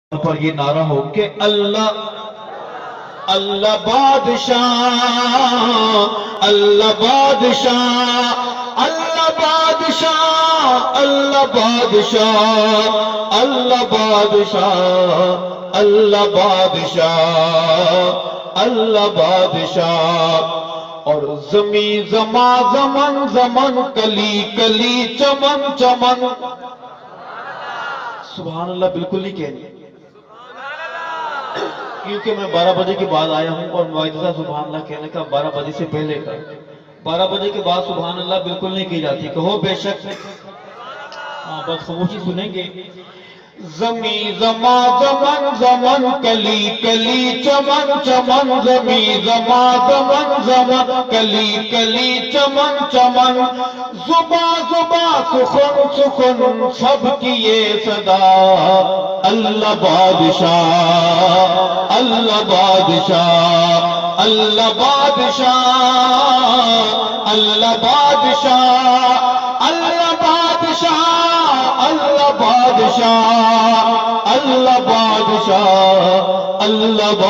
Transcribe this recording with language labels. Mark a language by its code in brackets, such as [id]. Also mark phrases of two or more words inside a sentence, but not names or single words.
[ur] پر یہ نعرہ ہو کہ اللہ اللہ بادشاہ اللہ بادشاہ اللہ بادشاہ اللہ بادشاہ اللہ بادشاہ اللہ بادشاہ اللہ بادشاہ اور زمیں زما زمن زمن کلی کلی چمن چمن [ar] سبحان اللہ [ur] بالکل نہیں کہنی کیونکہ میں 12 بجے کے بعد آیا ہوں اور معاہدہ [ar] سبحان اللہ [ur] کہنے کا 12 بجے سے پہلے کا 12 بجے کے بعد [ar] سبحان اللہ [ur] بالکل نہیں کی جاتی کہو بے شک بس خاموشی سنیں گے زمیں زما زمن زمن کلی کلی چمن چمن زمیں زما زمن زمن کلی کلی چمن چمن زبا زبا سخن سخن سب کی یہ صدا اللہ بادشاہ اللہ بادشاہ اللہ بادشاہ اللہ بادشاہ اللہ بادشاہ اللہ بادشاہ اللہ بادشاہ اللہ